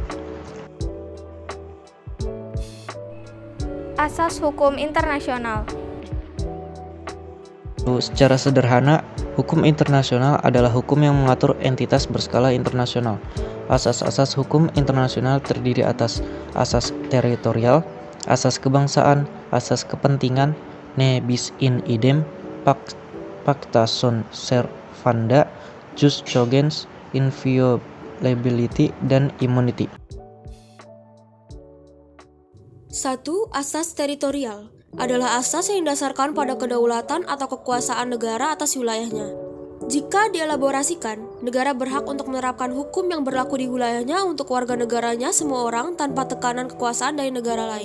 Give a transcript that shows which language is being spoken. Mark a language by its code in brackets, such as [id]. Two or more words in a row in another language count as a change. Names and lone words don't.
[id] Asas hukum internasional. Secara sederhana, hukum internasional adalah hukum yang mengatur entitas berskala internasional. Asas-asas hukum internasional terdiri atas asas teritorial, asas kebangsaan, asas kepentingan, [la] ne bis in idem, pacta sunt servanda, jus cogens, inviolability, [id] dan immunity. 1. Asas teritorial adalah asas yang didasarkan pada kedaulatan atau kekuasaan negara atas wilayahnya. Jika dielaborasikan, negara berhak untuk menerapkan hukum yang berlaku di wilayahnya untuk warga negaranya semua orang tanpa tekanan kekuasaan dari negara lain.